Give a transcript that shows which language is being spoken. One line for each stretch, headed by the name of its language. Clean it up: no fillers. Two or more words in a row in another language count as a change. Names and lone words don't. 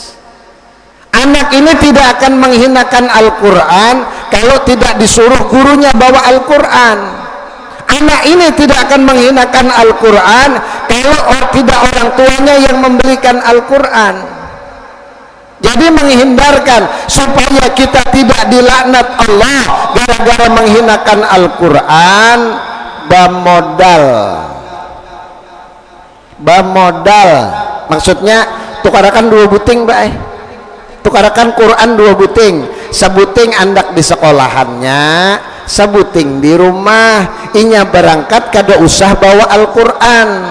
Indonesian: Anak ini tidak akan menghinakan Al-Quran kalau tidak disuruh gurunya bawa Al-Quran. Anak ini tidak akan menghinakan Al-Quran kalau tidak orang tuanya yang membelikan Al-Quran. Jadi menghindarkan supaya kita tidak dilaknat Allah gara-gara menghinakan Al-Quran,
Banjar: bamodal maksudnya tukarakan 2 buting bae, tukarakan Quran 2 buting, sebuting andak di sekolahannya, sebuting di rumah, inya berangkat kada usah bawa Al-Quran.